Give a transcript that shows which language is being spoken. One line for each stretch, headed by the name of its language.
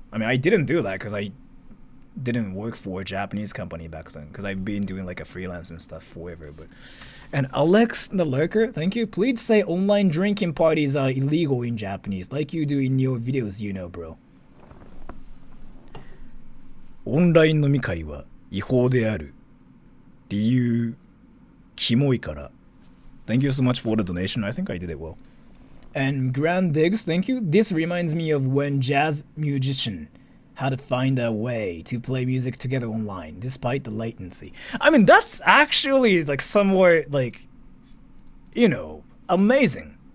English: I mean, I didn't do that because I didn't work for a Japanese company back then, because I've been doing like a freelance and stuff forever. But and Alex the Lurker, thank you. Please say online drinking parties are illegal in Japanese, like you do in your videos, you know, bro.
Japanese: オンライン飲み会は違法である。理由、キモいから。
English: Thank you so much for the donation. I think I did it well. And Grand Diggs, thank you. This reminds me of when jazz musician had to find a way to play music together online despite the latency. I mean, that's actually like somewhat like, you know, amazing.